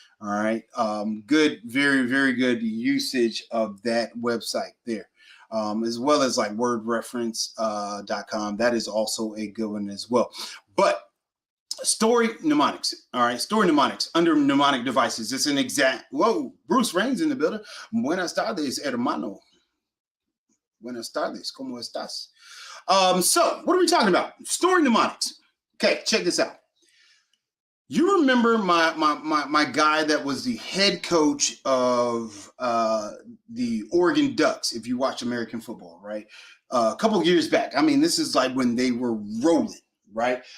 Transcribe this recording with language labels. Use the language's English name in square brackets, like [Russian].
[English] All right. Good, very, very good usage of that website there. as well as like wordreference.com. That is also a good one as well. But story mnemonics, all right, story mnemonics under mnemonic devices. It's an exact, whoa, Bruce Raines in the building. [Spanish] Buenas tardes, hermano. Buenas tardes, ¿cómo estás? [English] So what are we talking about? Story mnemonics. Okay, check this out. You remember my guy that was the head coach of the Oregon Ducks, if you watch American football, right? A couple of years back. I mean, this is like when they were rolling, right?